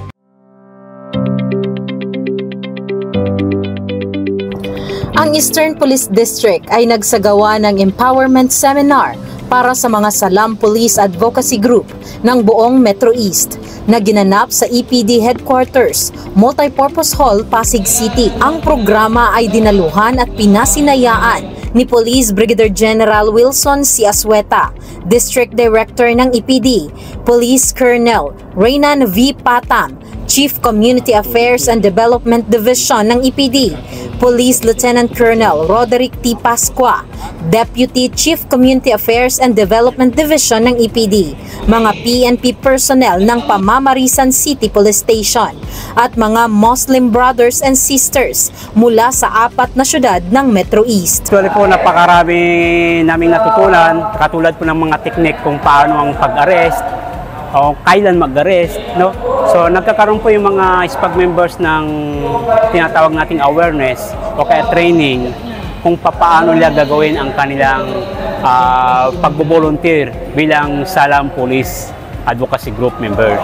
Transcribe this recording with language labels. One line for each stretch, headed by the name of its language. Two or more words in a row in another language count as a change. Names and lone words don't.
Filipino: Ang Eastern Police District ay nagsagawa ng empowerment seminar para sa mga Salam Police Advocacy Group ng buong Metro East na ginanap sa EPD Headquarters, Multipurpose Hall, Pasig City. Ang programa ay dinaluhan at pinasinayaan ni Police Brigadier General Wilson C. Asweta, District Director ng EPD, Police Colonel Reynan V. Patam, Chief Community Affairs and Development Division ng EPD, Police Lieutenant Colonel Roderick T. Pasqua, Deputy Chief Community Affairs and Development Division ng EPD, mga PNP personnel ng Pamamarisan City Police Station, at mga
English: Muslim brothers and sisters
Filipino: mula sa 4 na syudad ng Metro East. Actually po, napakarami naming natutunan, katulad po ng mga teknik kung paano ang pag-arrest, o kailan mag-arrest, no? So nagkakaroon po yung mga SPAG members ng tinatawag nating awareness o kaya training kung paano nila gagawin ang kanilang pagbo-volunteer bilang Salam Police Advocacy Group members.